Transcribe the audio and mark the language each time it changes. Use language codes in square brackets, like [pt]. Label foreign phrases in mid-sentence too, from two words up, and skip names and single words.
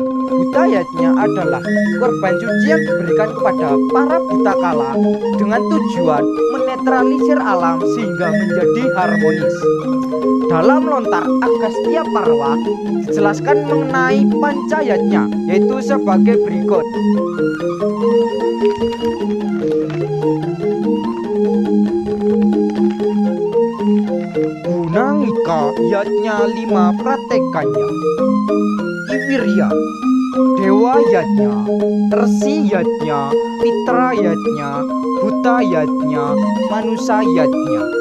[id] Buta Yatnya adalah korban suci yang diberikan kepada para buta kala dengan tujuan menetralisir alam sehingga menjadi harmonis. Dalam lontar Agastya Parwa dijelaskan mengenai Pancayatnya, yaitu sebagai berikut. [kaw] Gunangika yatnya 5 pratekannya. Iwirya, Dewa Yatnya, Resi Yatnya, Pitra Yatnya, Buta Yatnya, Manusa Yatnya.